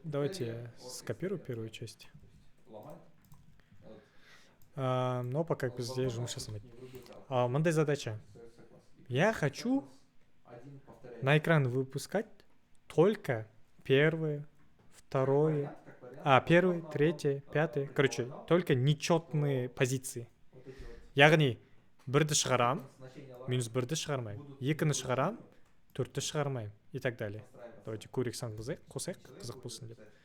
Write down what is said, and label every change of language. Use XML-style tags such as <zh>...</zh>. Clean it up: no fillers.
<ru>Давайте я скопирую первую часть. Но пока</ru> <kk>бізде жұмыс жасамайды. Мындай задача.</kk> <ru>Я хочу на экран выпускать только первые, второе, первый, третий, пятый. Короче, только нечетные позиции.</ru> <kk>Яғни, бірді шығарам, минус бірді шығармайым. Екіні шығарам, төртті шығармайым.</kk> <ru>И так далее. Давайте</ru> <kk>көрейік сан қосайық, қызық болсын деп.</kk>